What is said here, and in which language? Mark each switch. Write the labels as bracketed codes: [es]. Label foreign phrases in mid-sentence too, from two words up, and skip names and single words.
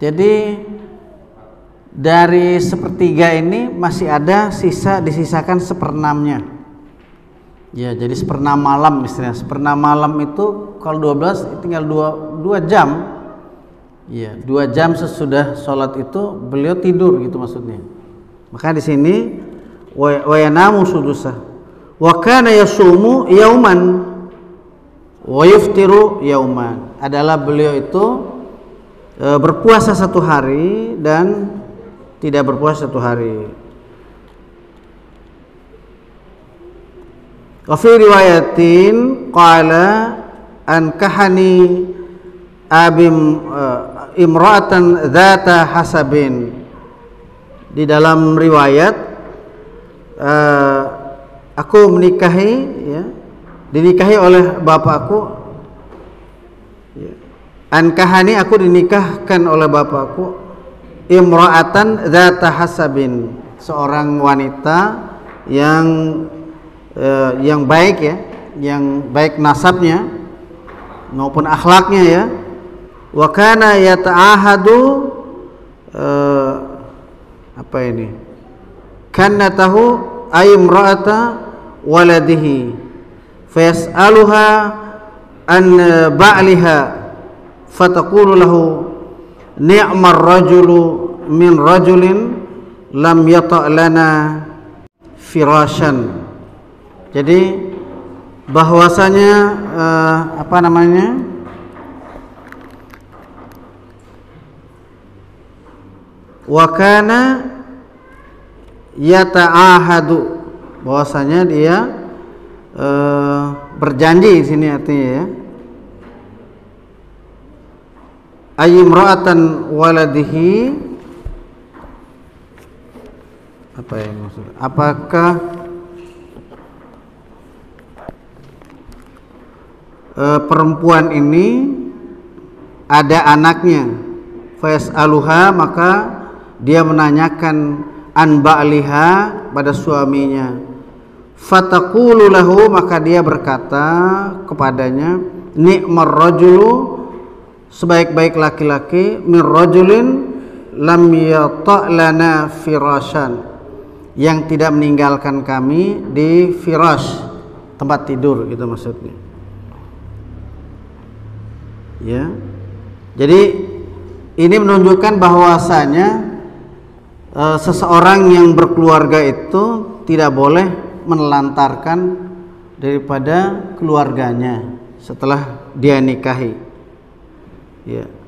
[id] Jadi dari sepertiga ini masih ada disisakan seperenamnya. Ya, jadi seperenam malam istilahnya. Seperenam malam itu kalau 12 tinggal 2 jam Ya, 2 jam sesudah sholat itu beliau tidur gitu maksudnya. Maka di sini [ar] وينام سدسه. وكان يصوم يوما ويفطر يوما. [id] Adalah beliau itu berpuasa 1 hari dan tidak berpuasa 1 hari. [ar] وفي رواية قال أن كحني أبي امرأة ذات حسب. [id] Di dalam riwayat aku menikahi, ya, dinikahi oleh bapakku, ya. Ankahani, aku dinikahkan oleh bapakku, [ar] امرأة ذات حسب, [id] seorang wanita yang baik, ya, yang baik nasabnya maupun akhlaknya, ya. [ar] وكان يتعاهد [id] apa ini? [ar] كنته أي امرأة ولده فيسألها عن بعلها فتقول له نعم الرجل من رجل لم يطأ لنا فراشا. [id] Jadi bahwasanya apa namanya, [ar] وكان يتعاهد, [id] bahwasanya dia berjanji di sini artinya, ya, [ar] أي امرأة ولده, [id] apa yang maksudnya? Apakah perempuan ini ada anaknya? Fayas'aluha, maka dia menanyakan [ar] عن بعلها, [id] pada suaminya. [ar] فتقول له, [id] maka dia berkata kepadanya, [ar] نعم الرجل, [id] sebaik-baik laki-laki, [ar] من رجل لم يطأ لنا فراشا, [id] yang tidak meninggalkan kami di firash, tempat tidur, gitu maksudnya. Ya. Jadi ini menunjukkan bahwasanya seseorang yang berkeluarga itu tidak boleh menelantarkan daripada keluarganya setelah dia nikahi, ya.